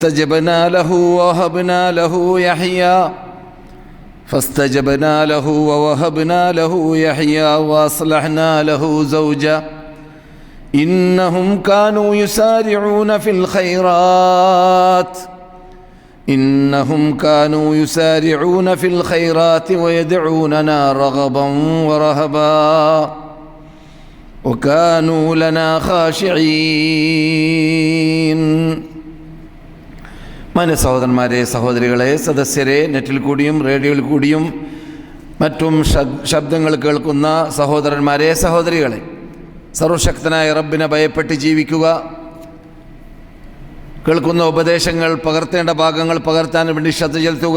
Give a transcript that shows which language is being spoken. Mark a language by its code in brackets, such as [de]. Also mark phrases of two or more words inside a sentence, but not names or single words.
[ar] فاستجبنا له ووهبنا له يحيى وأصلحنا له زوجا إنهم كانوا يسارعون في الخيرات ويدعوننا رغبا ورهبا وكانوا لنا خاشعين. [ml] മാന്യ സഹോദരന്മാരെ, സഹോദരികളെ, സദസ്യരെ, നെറ്റിൽ കൂടിയും റേഡിയോയിൽ കൂടിയും മറ്റും ശബ്ദങ്ങൾ കേൾക്കുന്ന സഹോദരന്മാരെ, സഹോദരികളെ, സർവശക്തനായ റബ്ബിനെ ഭയപ്പെട്ട് ജീവിക്കുക. കേൾക്കുന്ന ഉപദേശങ്ങൾ പകർത്തേണ്ട ഭാഗങ്ങൾ പകർത്താൻ വേണ്ടി ശ്രദ്ധ ചെലുത്തുക.